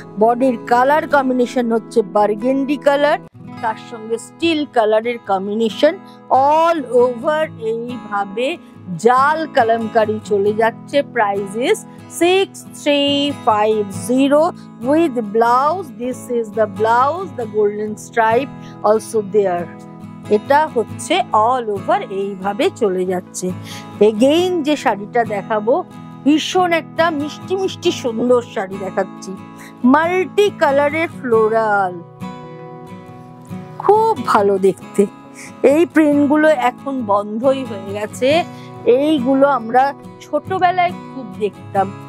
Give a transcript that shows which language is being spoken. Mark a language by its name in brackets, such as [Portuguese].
[Bangla] বডির colour combination হচ্ছে burgundy colour, তার সঙ্গে স্টিল কালারের কম্বিনেশন, অল ওভার এইভাবে জাল কালামকারী চলে যাচ্ছে। [English] Price is 6350 with blouse. This is the blouse, the golden stripe also there. [Bangla] এটা হচ্ছে অল ওভার এইভাবে চলে যাচ্ছে। এগেইন যে শাড়িটা দেখাবো, ভীষণ একটা মিষ্টি মিষ্টি সুন্দর শাড়ি দেখাচ্ছি, মাল্টি কালারের ফ্লোরাল, খুব ভালো দেখতে। এই প্রিন্টগুলো এখন বন্ধই হয়ে গেছে, এইগুলো আমরা ছোটবেলায় খুব দেখতাম।